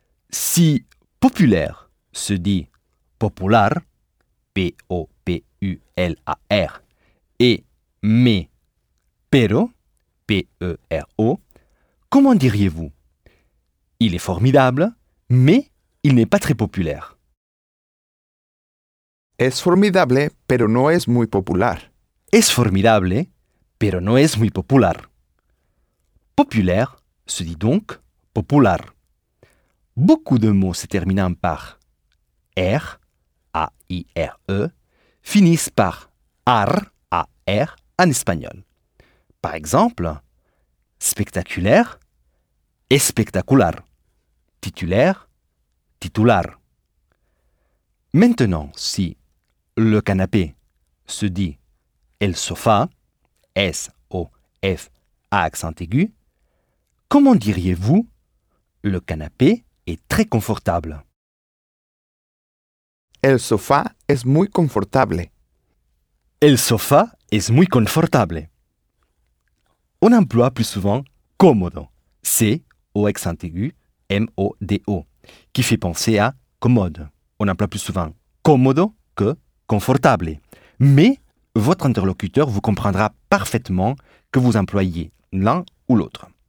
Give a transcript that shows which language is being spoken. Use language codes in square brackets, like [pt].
[fr] Si populaire se dit popular, P-O-P-U-L-A-R, et me, pero, P-E-R-O, comment diriez-vous? Il est formidable, mais il n'est pas très populaire. [es] Es formidable, pero no es muy popular. Es formidable, pero no es muy popular. [fr] Populaire se dit donc popular. Beaucoup de mots se terminant par R, A-I-R-E, finissent par AR, A-R, en espagnol. Par exemple, spectaculaire, espectacular. Titulaire, titular. Maintenant, si le canapé se dit el sofá, S-O-F-A accent aigu, comment diriez-vous « le canapé est très confortable » ? [es] El sofá es muy confortable. El sofá es muy confortable. [fr] On emploie plus souvent « cómodo », C-O accent aigu, M-O-D-O, qui fait penser à « commode ». On emploie plus souvent « cómodo » que « confortable ». Mais votre interlocuteur vous comprendra parfaitement que vous employiez l'un ou l'autre.